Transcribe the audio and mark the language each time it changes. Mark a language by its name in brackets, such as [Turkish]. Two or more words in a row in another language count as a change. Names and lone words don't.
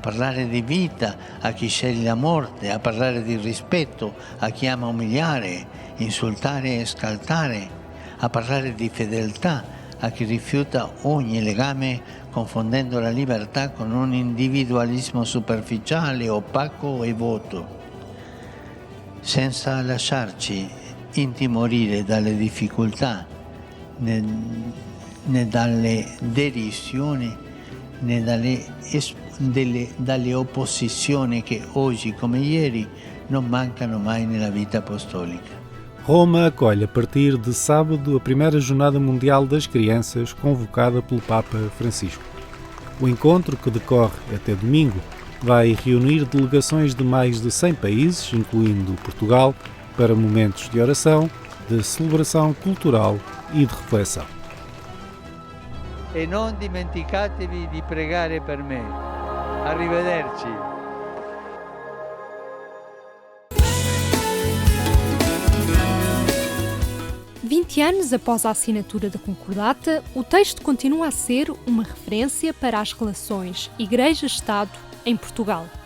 [Italian] parlare di vita a chi sceglie la morte, a parlare di rispetto a chi ama umiliare, insultare e scaltare, a parlare di fedeltà a chi rifiuta ogni legame confondendo la libertà con un individualismo superficiale, opaco e vuoto, senza lasciarci intimorire dalle difficoltà né dalle derisioni né dalle opposizioni che oggi come ieri non mancano mai nella vita apostolica. [Portuguese] Roma acolhe a partir de sábado a primeira Jornada Mundial das Crianças convocada pelo Papa Francisco. O encontro, que decorre até domingo, vai reunir delegações de mais de 100 países, incluindo Portugal, para momentos de oração, de celebração cultural e de reflexão. [Italian] E non dimenticatevi di pregare per me. Arrivederci. [Portuguese] Anos após a assinatura da Concordata, o texto continua a ser uma referência para as relações Igreja-Estado em Portugal.